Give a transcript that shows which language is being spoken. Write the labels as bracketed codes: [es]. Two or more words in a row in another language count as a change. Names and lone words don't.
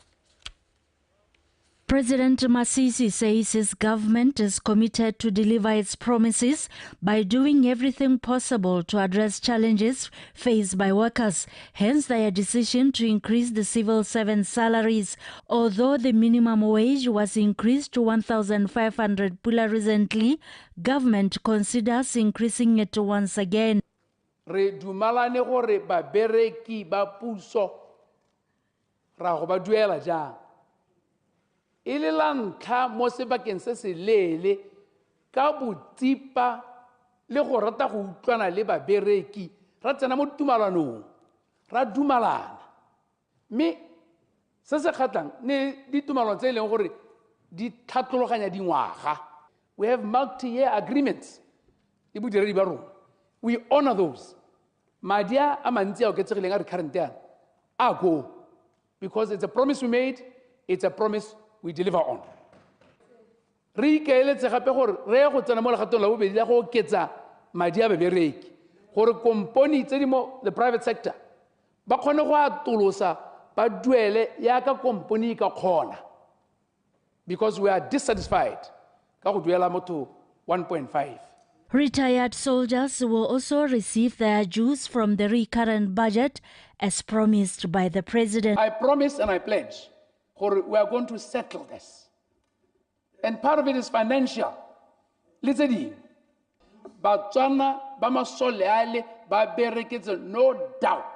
[en] President Masisi says his government is committed to deliver its promises by doing everything possible to address challenges faced by workers, hence their decision to increase the civil servant salaries. Although the minimum wage was increased to 1,500 pula recently, government considers increasing it once again. [tn] Re dumalane gore ba bereki ba puso ra go ba duela jang. Ile la ntlha mo sebakeng se se lele ka botsipa le go rata go utlwana le babereki ra tsena mo tumalanong ra dumalana mme se se khatlang ne ditumalano tse leng gore di tlhatlologanya dingwaga. [en] We have multi-year agreements [tn] le bodiredi ba rona. [en] We honor those. [tn] Madi a mantsi a oketsegileng a re current yana a go [en] because it's a promise we made, it's a promise we deliver on. [tn] Re ikaeletse gape gore re go tsena mo legatong la bobedi la go oketsa madi a babereki gore komponi tse di mo [en] the private sector [tn] ba kgone go atolosa ba duele yaka komponi ka kgona [en] because we are dissatisfied [tn] ka go duela motho 1.5. [en] Retired soldiers will also receive their dues from the recurrent budget as promised by the president. I promise and I pledge we are going to settle this. And part of it is financial. Listen, [tn] Botswana, Bamasoleale, Baberekets, [en] no doubt.